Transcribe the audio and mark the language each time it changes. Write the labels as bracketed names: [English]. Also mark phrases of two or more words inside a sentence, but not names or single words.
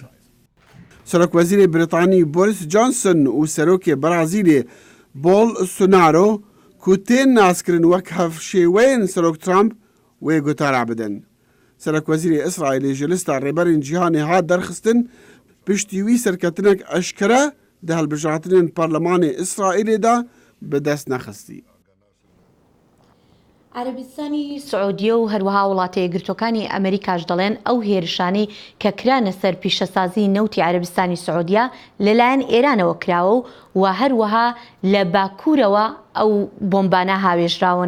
[Kurdish] Serokwezîrê Brîtanî Boris Johnson û Serokê Brazîlê Bolsonaro ku tên naskirin wek hevşêweyên Serok Trump wê gotara bidin. Serokwezîrê İsraîlê ji lista rêberên cîhanê hat derxistin piştî wî serketinek eşkere di hilbijartinên Parlemanê İsraîlê de bi dest nexistî. [Central Kurdish] عربستانی سعودیە و هەروەها وڵاتە یەکگرتوەکانی ئەمریکاش دەڵێن ئەو هێرشانەی کە کرانە سەر پیشەسازی نەوتی عربستانی سعودیە لەلایەن ئێرانەوە کراوە و هەروەها لە باکوورەوە ئەو بۆمبانە هاوێژراون.